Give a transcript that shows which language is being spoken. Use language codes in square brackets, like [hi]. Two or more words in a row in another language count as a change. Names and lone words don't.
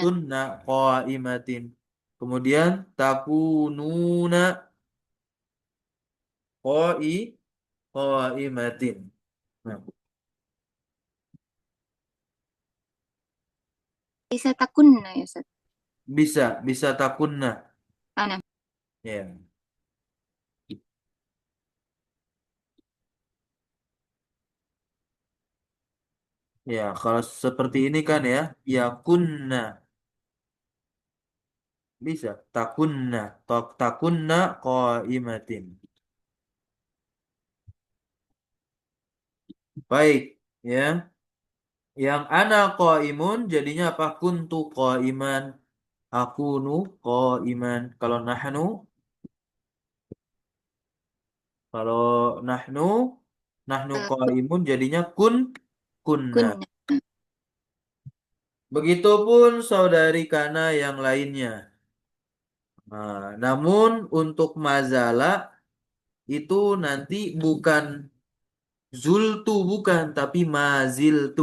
[ar] كُنْتُنَّ قَائِمَاتٍ. [id] Kemudian [ar] تَكُونُونَ قَائِمَاتٍ. [id] Nah, Bisa takunna ya, Ustaz. bisa takunna. Ana. Ya. Ya, kalau seperti ini kan ya, ya kunna bisa takunna, [ar] تَكُنَّ قَائِمَاتٍ. [id] Baik, ya. Yang [ar] أَنَا قَائِمٌ [id] jadinya apa? [ar] كُنْتُ قَائِمًا، أَكُونُ قَائِمًا. [id] Kalau nahnu, nahnu Eh, qaimun jadinya kunna. kunna. Begitupun saudari kana yang lainnya. Nah, namun untuk mazala itu nanti bukan zultu bukan, tapi maziltu.